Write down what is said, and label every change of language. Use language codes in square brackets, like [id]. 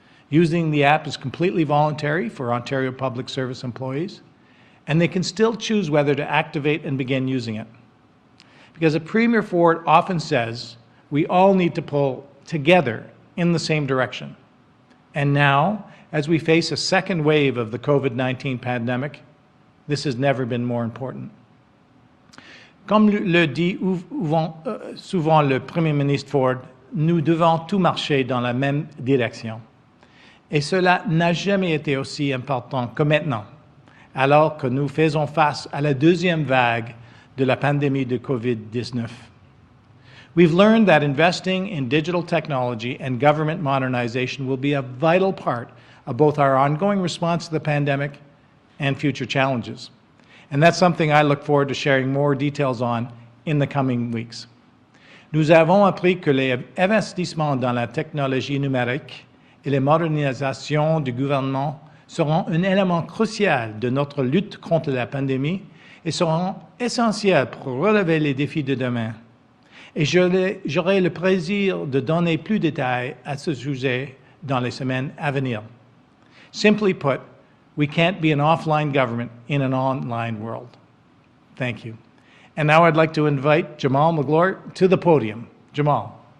[en] Using the app is completely voluntary for Ontario Public Service employees, and they can still choose whether to activate and begin using it. Because as Premier Ford often says, we all need to pull together in the same direction. And now, as we face a second wave of the COVID-19 pandemic, this has never been more important. [fr] Comme le dit souvent le Premier ministre Ford, nous devons tous marcher dans la même direction. Et cela n'a jamais été aussi important que maintenant, alors que nous faisons face à la deuxième vague de la pandémie de COVID-19. [en] We've learned that investing in digital technology and government modernization will be a vital part of both our ongoing response to the pandemic and future challenges. And that's something I look forward to sharing more details on in the coming weeks. [fr] Nous avons appris que les investissements dans la technologie numérique et les modernisations du gouvernement seront un élément crucial de notre lutte contre la pandémie et seront essentiels pour relever les défis de demain. Et j'aurai le plaisir de donner plus de détails à ce sujet dans les semaines à venir. [en] Simply put, we can't be an offline government in an online world. Thank you. And now I'd like to invite Jamal Magloire to the podium. Jamal.